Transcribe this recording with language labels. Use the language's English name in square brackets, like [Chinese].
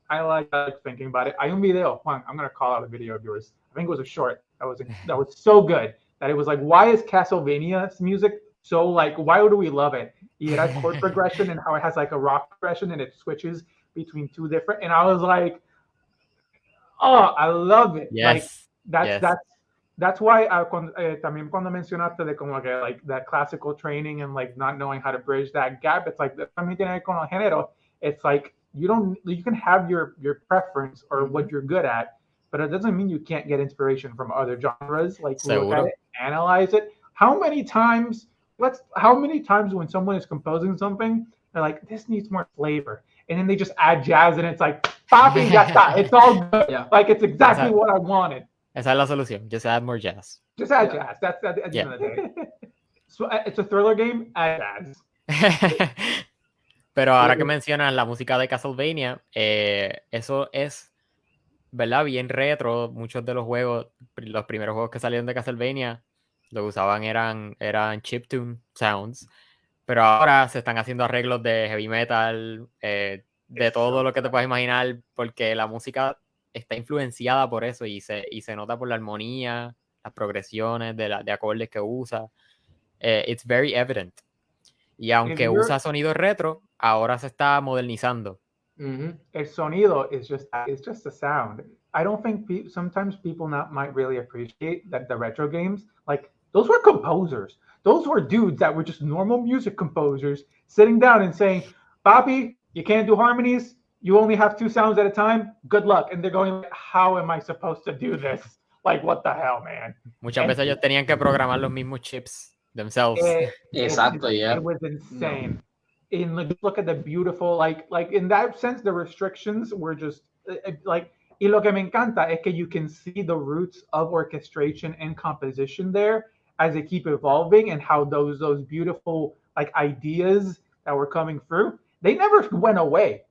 [English] I like thinking about it. [Spanish] Hay un video, Juan. [English] I'm gonna call out a video of yours. I think it was a short that was so good that it was like, why is Castlevania's music so like? Why do we love it? It has chord progression and how it has like a rock progression and it switches between two different. And I was like, oh, I love it. Yes. Like that's why [Spanish] también cuando mencionaste de como que [English] like that classical training and like not knowing how to bridge that gap, it's like [Spanish] también tiene que ver con el género. [English] It's like you can have your preference or what you're good at, but it doesn't mean you can't get inspiration from other genres. Like look at it, analyze it. How many times when someone is composing something, they're like, this needs more flavor. And then they just add jazz and it's like, [Spanish] papi, ya está. [English] It's all good. Yeah. Like it's exactly what I wanted. [Spanish] Esa es la solución. [English] Just add more jazz. Just add jazz. That's at the end of the day. So it's a thriller game, add jazz. [Spanish] Pero ahora que mencionas la música de Castlevania, eso es, ¿verdad? Bien retro. Muchos de los juegos, los primeros juegos que salieron de Castlevania, lo que usaban eran chiptune sounds. Pero ahora se están haciendo arreglos de heavy metal, de todo lo que te puedas imaginar, porque la música está influenciada por eso y se nota por la armonía, las progresiones de acordes que usa. [English] It's very evident. [Spanish] Y aunque usa sonido retro, ahora se está modernizando. El sonido [English] is just a sound. I don't think sometimes people might really appreciate that the retro games, like those were composers. Those were dudes that were just normal music composers sitting down and saying, Bobby, you can't do harmonies. You only have 2 sounds at a time. Good luck. And they're going, how am I supposed to do this? Like, what the hell, man? [Spanish] Muchas veces ellos tenían que programar los mismos chips themselves. [English] Exactly, yeah. It was insane. And look at the beautiful, like in that sense, the restrictions were just like, [Spanish] y lo que me encanta es que [English] you can see the roots of orchestration and composition there as they keep evolving and how those beautiful like ideas that were coming through, they never went away.